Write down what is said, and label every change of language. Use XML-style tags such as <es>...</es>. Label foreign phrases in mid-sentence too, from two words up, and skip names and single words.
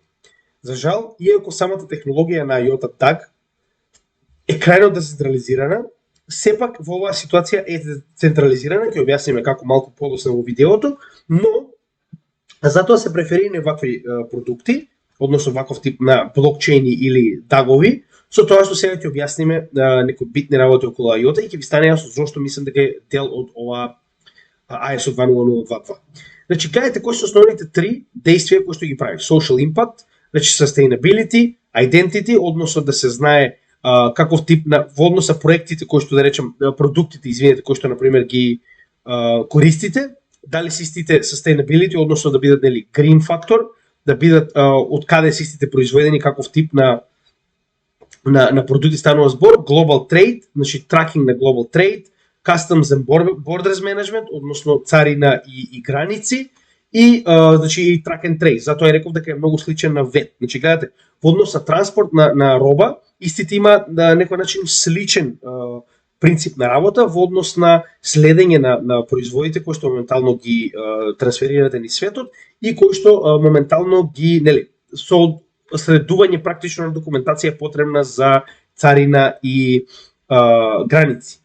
<mk>За жал, иако самата технологија на IOTA DAG е крајно децентрализирана, сепак во оваа ситуација е централизирана, ќе објасниме како малку подоцна во видеото, но затоа се преферирани вакви продукти, односно ваков тип на блокчейни или дагови, со тоа што сега ќе објасниме некои битни работи околу IOTA и ќе ви стане јасно зошто мислам дека е дел од ова ISO 20022. Значи, кажете кои се основните три действија кои што ги прави.</mk> <en>Social impact, значи sustainability, identity,</en> <mk>односно да се знае каков тип на во однос на проектите кои што да речем продуктите, извинете, кои што на пример ги користите, дали се истите sustainability, односно да бидат нели</mk> <en>green factor,</en> <mk>да бидат од каде се истите произведени, каков тип на продукти станува збор,</mk> <en>global trade, значи tracking на global trade, customs and borders management,</en> <mk>односно царина и граници, и значи и</mk> <en>track and trace.</en> <mk>Затоа реков дека е многу сличен на ВЕТ. Значи гледате, во однос на транспорт на роба, истите има на некој начин сличен принцип на работа во однос на следење на производите кои што моментално ги трансферирате низ светот и кои што моментално ги нели со следување практично на документација потребна за царина и граници.</mk>